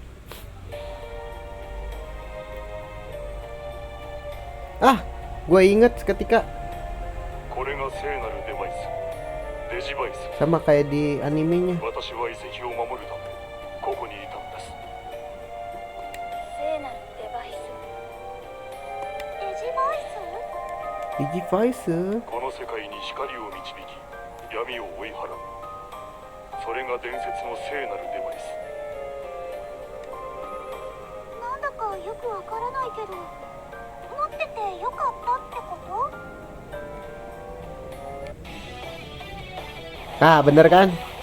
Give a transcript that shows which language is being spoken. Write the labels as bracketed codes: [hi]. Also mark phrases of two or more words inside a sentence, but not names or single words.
[id] Ah, gue inget ketika sama kayak di animenya. Digivice. [ja] この世界に光を導き闇を追い払う。それが伝説の聖なるデバイス。なんだかよくわからないけど、持っててよかったってこと？ [id] Ah, bener kan?